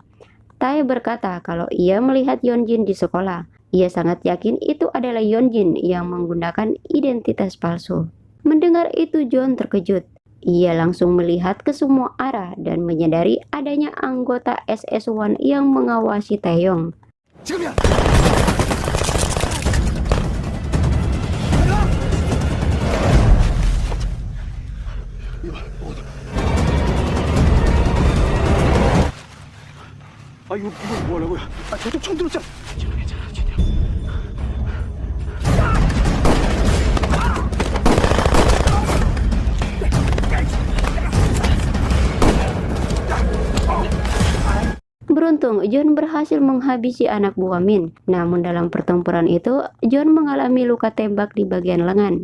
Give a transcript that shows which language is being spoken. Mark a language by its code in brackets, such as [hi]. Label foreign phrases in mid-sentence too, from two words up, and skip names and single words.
[id] Tae berkata kalau ia melihat Yeonjin di sekolah. Ia sangat yakin itu adalah Yeonjin yang menggunakan identitas palsu. Mendengar itu John terkejut. Ia langsung melihat ke semua arah dan menyadari adanya anggota SS1 yang mengawasi Taeyong. [ko] 이거 뭐라고요? 저도 총 들었잖아. 괜찮아. [id] Beruntung, John berhasil menghabisi anak buah Min. Namun dalam pertempuran itu, John mengalami luka tembak di bagian lengan.